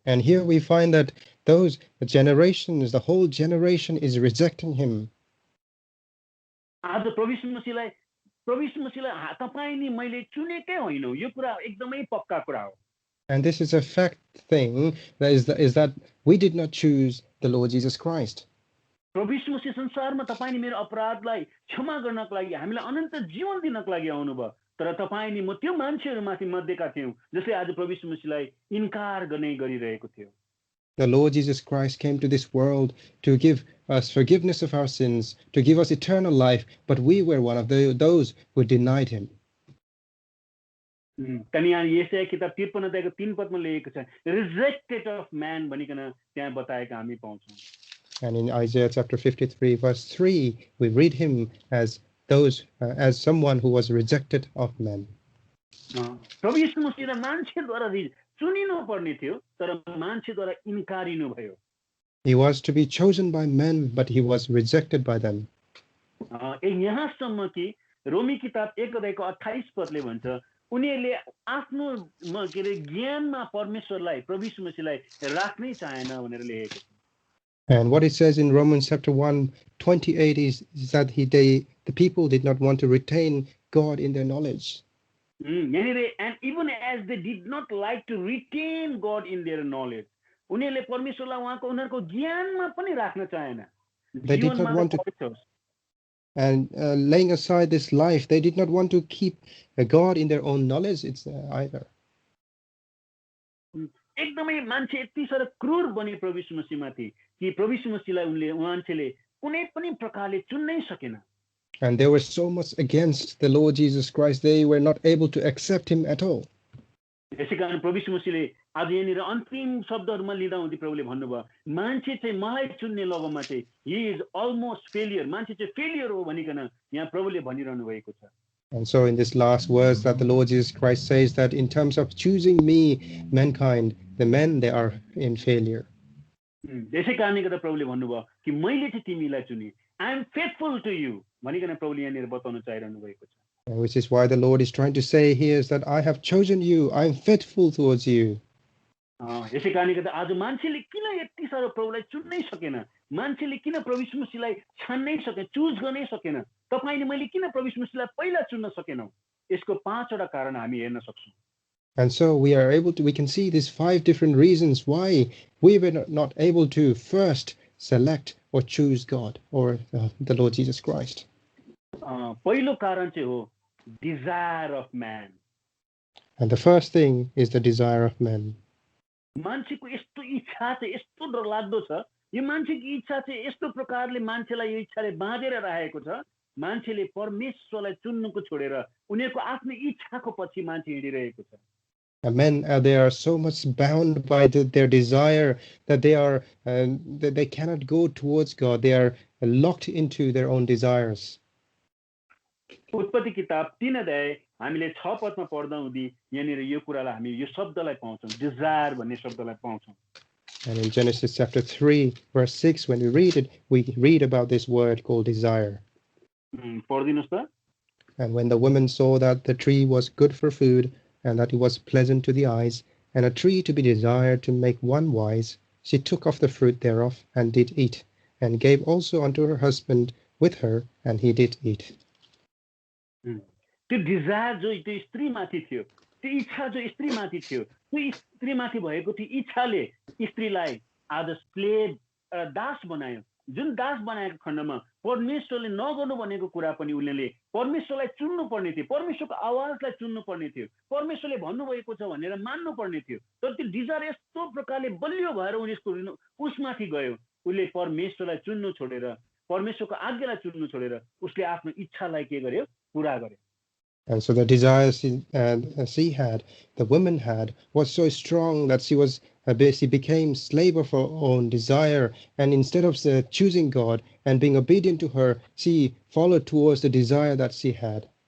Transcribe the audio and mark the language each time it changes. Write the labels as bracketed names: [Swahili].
[English] And here we find that the whole generation is rejecting him. [Nepali] आज प्रभु यीशु मसीहलाई तपाईँ नि मैले चुनेकै होइन, यो कुरा एकदमै पक्का कुरा हो। [English] And this is a fact thing, is that we did not choose the Lord Jesus Christ. [Nepali] प्रभु यीशु मसीह संसारमा तपाईँ नि मेरो अपराधलाई क्षमा गर्नको लागि, हामीलाई अनन्त जीवन दिनको लागि आउनुभयो, तर तपाईँ नि म त्यो मान्छेहरूमाथि मध्येका थियौँ जसले आज प्रभु यीशु मसीहलाई इन्कार गरिरहेको थियो। [English] The Lord Jesus Christ came to this world to give us forgiveness of our sins, to give us eternal life, but we were one of those who denied him. [Nepali] त्यहाँ यहाँ यशाया किताब 53 अध्यायको 3 पदमा लेखेको छ, [English] rejected of man [Nepali] भनिकन त्यहाँ बताएका हामी पाउँछौँ। [English] And in Isaiah chapter 53 verse 3, we read him as someone who was rejected of men. [Nepali] प्रभु यीशु मसीहलाई मान्छेद्वारा चुनिनु पर्ने थियो, तर मान्छेद्वारा इन्कारिनु भयो। [English] He was to be chosen by men, but he was rejected by them. [Nepali] यहाँसम्म कि रोमी किताब 1 अध्यायको 28 पदले भन्छ, उनीहरूले आफ्नो के अरे ज्ञानमा परमेश्वरलाई, प्रभु यीशु मसीहलाई राख्नै चाहेन भनेर लेखेको छ। [English] And what it says in Romans chapter 1:28 is that the people did not want to retain God in their knowledge. And even as they did not like to retain God in their knowledge, [Nepali] उनीहरूले परमेश्वरलाई उनीहरूको ज्ञानमा पनि राख्न चाहेन। [English] They did not want to, and laying aside this life, they did not want to keep God in their own knowledge either. [Nepali] एकदमै मान्छे यति साह्रो क्रूर बने प्रभु यीशु मसीहमाथि कि प्रभु यीशु मसीहलाई मान्छेले कुनै पनि प्रकारले चुन्नै सकेन। [English] And they were so much against the Lord Jesus Christ, they were not able to accept him at all. [Nepali] यसै कारण प्रभु यीशु मसीहले आज यहाँनिर अन्तिम शब्दहरूमा लिँदा हुँदै प्रभुले भन्नुभयो मान्छे चाहिँ मलाई चुन्ने लगमा चाहिँ [English] he is almost failure, [Nepali] मान्छे चाहिँ फेलियर हो भनिकन यहाँ प्रभुले भनिरहनु भएको छ। [English] And so in this last verse that the Lord Jesus Christ says that in terms of choosing me, mankind, the men, they are in failure. [Nepali] यसै कारणले गर्दा प्रभुले भन्नुभयो कि मैले चाहिँ तिमीलाई चुने, [English] I am faithful to you [Nepali] भनिकन प्रभुले यहाँनिर बताउन चाहिरहनु भएको छ। [English] Which is why the Lord is trying to say here is that I have chosen you, I am faithful towards you. [Nepali] यसै कारणले गर्दा आज मान्छेले किन यति साह्रो प्रभुलाई चुन्नै सकेन, मान्छेले किन प्रभु यीशु मसीहलाई छान्नै सकेन, चुज गर्नै सकेन, तपाईले मैले किन प्रभु यीशु मसीहलाई पहिला चुन्न सकेनौ, यसको 5 वटा कारण हामी हेर्न सक्छौं। [English] And so we can see these 5 different reasons why we were not able to first select or choose God or the Lord Jesus Christ. [Nepali] पहिलो कारण चाहिँ हो [English] desire of man. And the first thing is the desire of man. [Nepali] मान्छेको यस्तो इच्छा चाहिँ यस्तो डरलाग्दो छ, यो मान्छेको इच्छा चाहिँ यस्तो प्रकारले मान्छेलाई यो इच्छाले बाँधेर राखेको छ, मान्छेले परमेश्वरलाई चुन्नुको छोडेर उनीहरुको आफ्नो इच्छाको पछि मान्छे हिँडिरहेको छ। [English] Men, they are so much bound by their desire that they cannot go towards God. They are locked into their own desires. [Nepali] उत्पत्ति किताब 3 अध्याय हामीले 6 पदमा पढ्दा हुँदी यहाँनिर यो कुरालाई हामी यो शब्दलाई पाउँछौं, डिजायर भन्ने शब्दलाई पाउँछौं। [English] And in Genesis chapter 3 verse 6 when we read it, we read about this word called desire. [Nepali] पढ्दिनुस् त। [English] And when the woman saw that the tree was good for food and that it was pleasant to the eyes and a tree to be desired to make one wise, she took of the fruit thereof and did eat, and gave also unto her husband with her, and he did eat. [Nepali] त्यो desire जो त्यो स्त्रीमाथि थियो, त्यो इच्छा जो स्त्रीमाथि थियो, त्यो स्त्रीमाथि भएको त्यो इच्छाले स्त्रीलाई आज स्लेभ दास बनायो। जुन दास बनाएको खण्डमा परमेश्वरले नगर्नु भनेको कुरा पनि उनीले परमेश्वरलाई चुन्नु पर्ने थियो, परमेश्वरको आवाजलाई चुन्नु पर्ने थियो, परमेश्वरले भन्नुभएको छ भनेर मान्नु पर्ने थियो। तर त्यो डिजायर यस्तो प्रकारले बलियो भएर उसमाथि गयो, उसले परमेश्वरलाई चुन्नु छोडेर, परमेश्वरको आज्ञालाई चुन्नु छोडेर उसले आफ्नो इच्छालाई के गर्यो, पूरा गर्यो। [English] And so the desire she had, the woman had, was so strong that she became slave of her own desire. And instead of choosing God and being obedient to her, she followed towards the desire that she had.